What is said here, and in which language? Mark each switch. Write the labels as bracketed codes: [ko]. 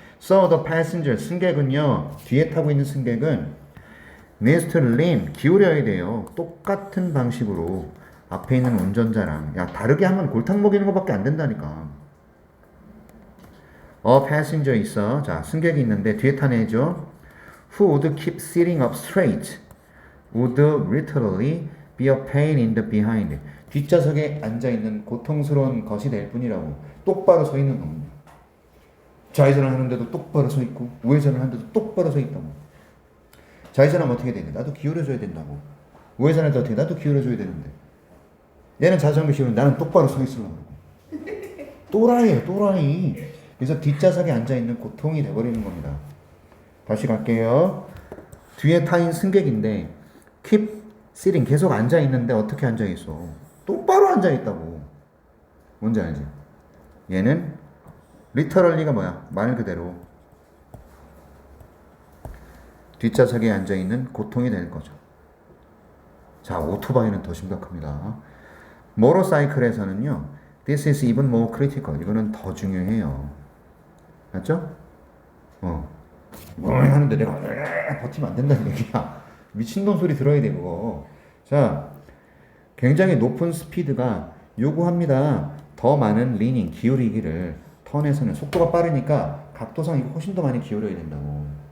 [en] So the passenger [ko] 승객은요 뒤에 타고 있는 승객은 [en] needs to lean [ko] 기울여야 돼요. 똑같은 방식으로 앞에 있는 운전자랑 야 다르게 하면 골탕 먹이는 것밖에 안 된다니까. passenger 있어. 자 승객이 있는데 뒤에 탄 애죠. [en] Who would keep sitting up straight would literally be a pain in the behind. [ko] 뒷좌석에 앉아있는 고통스러운 것이 될 뿐이라고. 똑바로 서 있는 놈. 좌회전을 하는데도 똑바로 서 있고 우회전을 하는데도 똑바로 서 있다고. 좌회전하면 어떻게 되는데? 나도 기울여줘야 된다고. 우회전할 때 어떻게? 나도 기울여줘야 되는데. 얘는 자전거 씌우는데 나는 똑바로 서 있으려고 그러고. 또라이에요 또라이. 그래서 뒷좌석에 앉아있는 고통이 돼버리는 겁니다. 다시 갈게요. 뒤에 타인 승객인데 [en] keep sitting [ko] 계속 앉아있는데 어떻게 앉아있어? 똑바로 앉아있다고. 뭔지 알지? 얘는 literally가 뭐야? 말 그대로 뒷좌석에 앉아있는 고통이 될 거죠. 자, 오토바이는 더 심각합니다. 모터사이클에서는요 [en] this is even more critical. [ko] 이거는 더 중요해요. 맞죠? 하는데 내가 버티면 안 된다는 얘기야. 미친놈 소리 들어야 돼 그거. 자, 굉장히 높은 스피드가 요구합니다. 더 많은 리닝 기울이기를. 턴에서는 속도가 빠르니까 각도상 이거 훨씬 더 많이 기울여야 된다고.